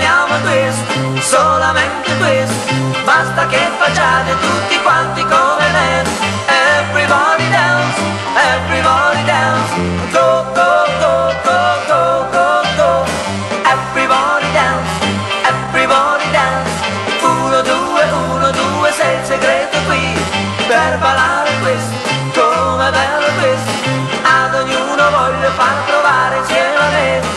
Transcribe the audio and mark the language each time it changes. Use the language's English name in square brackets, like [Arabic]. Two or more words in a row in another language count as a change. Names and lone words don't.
[Italian] balliamo twist, solamente twist, [English] basta che [Italian] facciate tutti quanti come me. [English] Everybody dance, everybody dance, go, go, go, go, go, go, go. Everybody dance, everybody dance, 1, 2, [Italian] sei il segreto qui, per ballare twist, come bello twist, ad ognuno voglio far provare insieme a me.